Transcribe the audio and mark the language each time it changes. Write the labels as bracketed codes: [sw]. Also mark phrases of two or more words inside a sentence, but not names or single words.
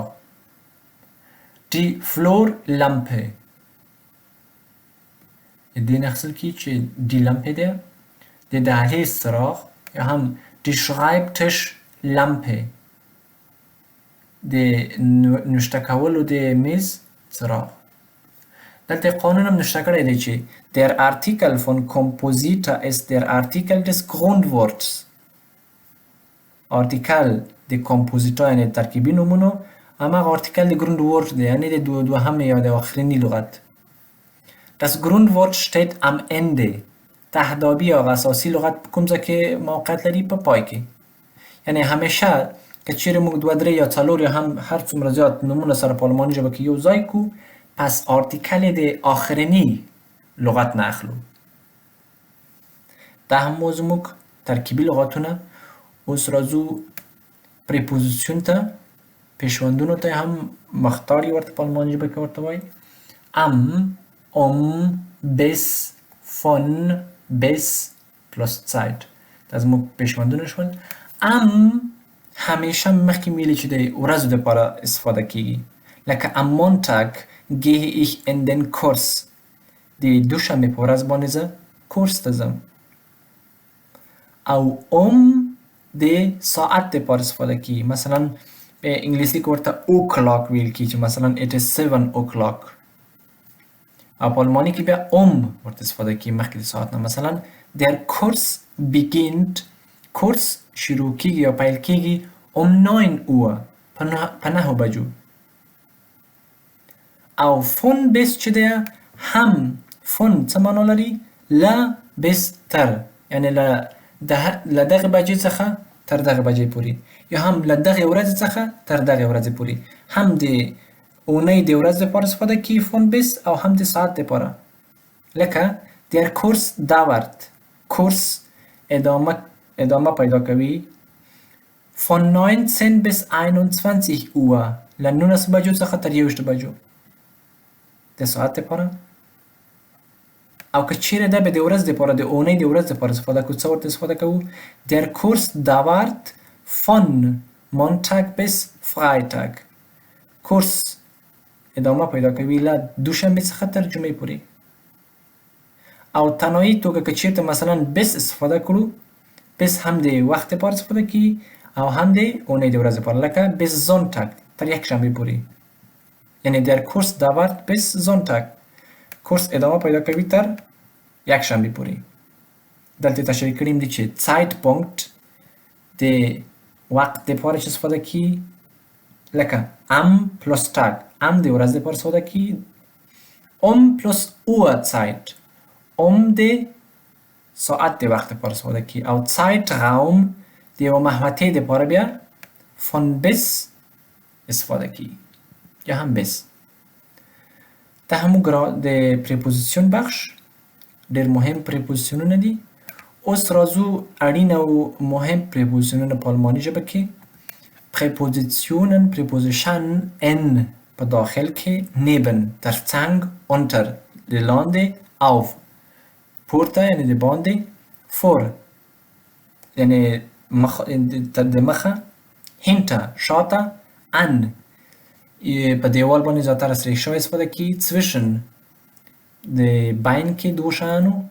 [de] Die Flurlampe [ps] د دې نه اخیستل کېږي چې [de] die Lampe [ps] ده د دهلیز څراغ یا هم [de] die Schreibtischlampe [ps] د نوشته کولو د میز څراغ. دلته قانون هم نشته کړی دی چې [de] der Artikel von Compositor ist der Artikel des Grundworts. [ps] آرتیکل د کمپوزیتور یعنی ترکیبی نومونو هماغه آرتیکل د Grundwort دی یعنی د دوهمه یا د آخرینی لغت. [de] Das Grundwort steht am Ende. [ps] تهدابی یا اساسی لغت کوم ځای کې موقعیت لري په پای کې. یعنی همیشه که چیرې موږ دوه درې یا څلور یا هم هر څومره زیات نومونه سره په آلماني ژبه کې یو ځای کو پس آرتیکل د آخرینی لغت نه اخلو. دا هم مو زموږ ترکیبی لغاتونه. اوس راځو پریپوزیشن ته پیشوندونو ته هم مختاری ورته په آلماني ژبه کې ورته وایي. [de] bis von bis plus Zeit [ps] دا زموږ پیشوندونه شول. همیشه مخکې ویلي چې د ورځو دپاره استفاده کیږي لکه [de] am Montag gehe ich in den Kurs [ps] د دوشنبې په ورځ باندې زه کورس ته ځم. او د ساعت دپاره استفاده کیږي مثلا په انګلیسي کې ورته o'clock ویل کیږي چې مثلا [en] it is 7 o'clock. [ps] او په آلماني کې بیا ورته استفاده کیږي مخکې د ساعت نه مثلا [de] der Kurs beginnt [ps] کورس شروع کیږي یا پیل کیږي 9 Uhr په 9 بجو. او [de] von bis [ps] چې دی هم von څه معنا لري له bis تر یعنی له دغه بجې څخه تر دغه بجې پورې یا هم له دغه ورځې څخه تر دغه ورځې پورې هم د اونۍ د ورځې لپاره استفاده کیږي [de] von bis [ps] او هم د ساعت لپاره لکه [de] der Kurs dauert [ps] کورس ادامه پیدا کوي [de] von 19 bis 21 Uhr [ps] له 19 بجو څخه تر 21 بجو د ساعت لپاره. او که چیرې دا به د ورځ لپاره د اونۍ د ورځ لپاره استفاده کوو څه ورته استفاده کوو [de] der Kurs dauert von Montag bis Freitag [ps] کورس ادامه پیدا کوي له دوشنبې څخه تر جمعې پورې. او تنهایی توګه که چیرته مثلا bis استفاده کړو bis هم د وخت لپاره استفاده کیږي او هم د اونۍ د ورځې لپاره لکه [de] bis Sonntag [ps] تر یکشنبې پورې یعنی [de] der Kurs dauert bis Sonntag [ps] کورس ادامه پیدا کوي تر یکشنبې پورې. دلته تشریح کړیم دي چې Zeitpunkt د وخت لپاره چې استفاده کیږي لکه [de] am plus Tag am [ps] د ورځې لپاره استفاده کیږي [de] plus Uhrzeit [ps] د ساعت د وخت لپاره استفاده کیږي او Zeitraum د یوه محوطې دپاره بیا [de] von bis [ps] استفاده کیږي یا هم bis. دا هم د پریپوزیشن بخش ډېر مهم پریپوزیشنونه دي. اوس راځو اړین او مهم پریپوزیشنونه په آلماني ژبه کې. پریپوزیشن ان په داخل کې neben ترڅنګ unter د لاندې auf پورته یعنی د باندې vor یعنی د مخه hinter شاته an په دیوال باندې زیاتره سره شوی استفاده کیږي zwischen د بین کې دوه شیانو